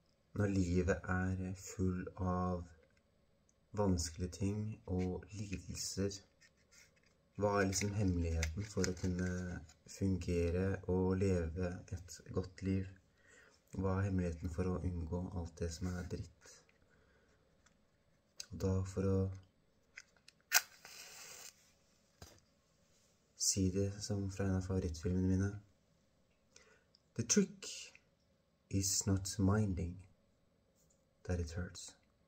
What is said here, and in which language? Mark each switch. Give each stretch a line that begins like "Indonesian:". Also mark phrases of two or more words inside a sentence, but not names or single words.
Norwegian: Når livet er full av vanskelige ting og lidelser, hva er liksom hemmeligheten for å kunne fungere og leve et godt liv? Hva er hemmeligheten for å unngå alt det som er dritt? Og da for å si det som fra en av favorittfilmene mine:
English: The trick is not minding that it hurts.